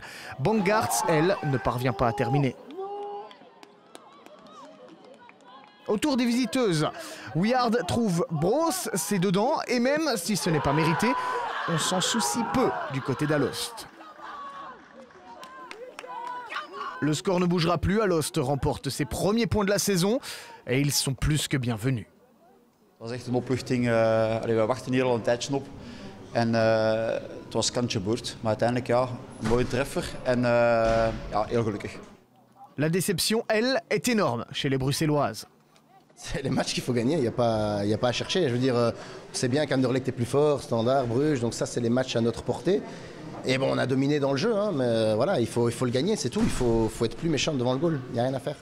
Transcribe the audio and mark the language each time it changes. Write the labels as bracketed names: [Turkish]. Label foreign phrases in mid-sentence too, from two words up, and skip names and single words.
[French] Bongartz, elle, ne parvient pas à terminer. Autour des visiteuses, Wiard trouve Bros, c'est dedans, et même si ce n'est pas mérité, on s'en soucie peu du côté d'Alost. Le score ne bougera plus, Alost remporte ses premiers points de la saison et ils sont plus que bienvenus. [Dutch] Het was echt een opluchting. We wachten hier al een tijdje op. En het was kantje boord. Maar uiteindelijk een mooie treffer en heel gelukkig. [French] La déception, elle, est énorme chez les Bruxelloises. C'est les matchs qu'il faut gagner, il n'y a pas à chercher. Je veux dire, on sait bien qu'Anderlecht est plus fort, Standard, Bruges, donc ça c'est les matchs à notre portée. Et bon, on a dominé dans le jeu, hein, mais voilà, il faut le gagner, c'est tout. Il faut être plus méchant devant le goal, il n'y a rien à faire.